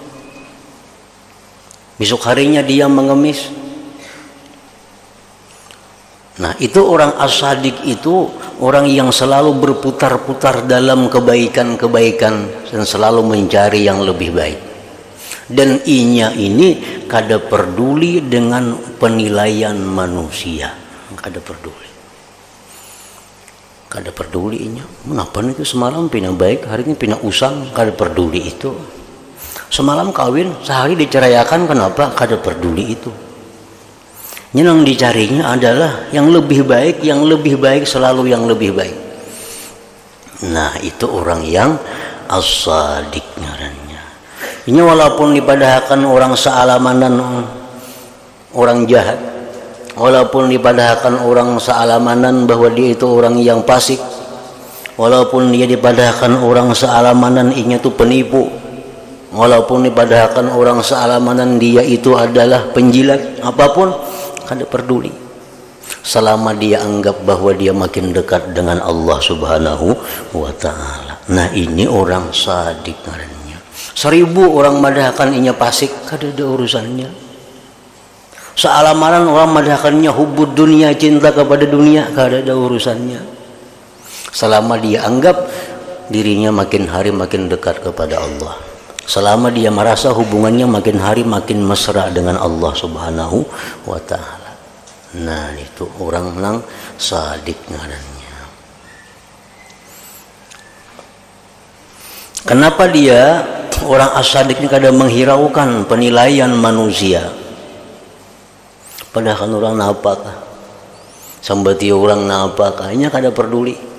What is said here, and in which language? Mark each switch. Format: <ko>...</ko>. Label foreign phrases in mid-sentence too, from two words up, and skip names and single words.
<id>Besok harinya dia mengemis. Nah, itu orang as-sadik itu orang yang selalu berputar-putar dalam kebaikan-kebaikan dan selalu mencari yang lebih baik.</id> <bjn>Dan inya ini kada peduli dengan penilaian manusia. Kada peduli inya. Kenapa itu semalam pina baik, hari ini pina usang, kada peduli itu. Semalam kawin, sehari diceraikan, kenapa? Kada peduli itu.</bjn> <id>Yang dicarinya adalah yang lebih baik, selalu yang lebih baik.</id> <bjn>Nah, itu orang yang as-sadik ngarannya. Ini walaupun dipadahkan orang sealamanan orang jahat, walaupun dipadahkan orang sealamanan bahwa dia itu orang yang fasik, walaupun dia dipadahkan orang sealamanan inya itu penipu, walaupun dipadahkan orang sealamanan dia itu adalah penjilat, apapun kada peduli selama dia anggap bahwa dia makin dekat dengan Allah</bjn> <ar>سبحانه وتعالى.</ar> <bjn>Nah, ini orang sadik ngarannya. 1000 orang madahkan inya fasik, kada ada urusannya. Sealamanan orang madahkannya</bjn> <ar>حب الدنيا,</ar> <bjn>cinta kepada dunia, kada ada urusannya.</bjn> <id>Selama dia anggap dirinya makin hari makin dekat kepada Allah, selama dia merasa hubungannya makin hari makin mesra dengan Allah</id> <ar>سبحانه وتعالى.</ar> <bjn>Nah, itu orang nang sadik ngarannya.</bjn> <id>Kenapa dia orang as-sadik ini kadang menghiraukan penilaian manusia?</id> <bjn>Padahal orang napakah, sambati orang napakah, inya kada peduli.</bjn>